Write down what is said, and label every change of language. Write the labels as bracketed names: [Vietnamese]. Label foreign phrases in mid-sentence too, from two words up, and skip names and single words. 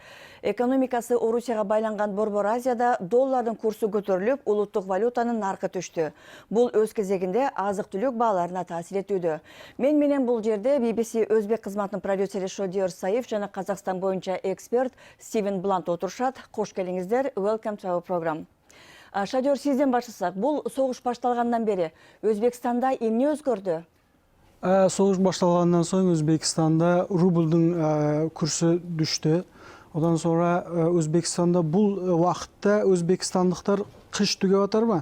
[Kyrgyz] Экономикасы Орусияга байланган Борбор Азияда доллардын курсу көтөрүлүп, улуттук валютанын наркы түштү. Бул өз кезегинде азык-түлүк бааларына таасир этүүдө. Менен бул жерде BBC өзбек кызматынын продюсери Шодиор Саев жана Казакстан боюнча эксперт Стивен Блант отурушат. Кош келиңиздер. [English] Welcome to our program. [Kyrgyz] Шадер, сизден баштасак, бул согуш башталгандан бери Өзбекстанда эмне өзгөрдү? Согуш башталгандан соң Өзбекстанда рублдун курсу түштү. Одан sonra Өзбекстанда бул убакытта өзбекстандыктар кыш түгөп атарбы?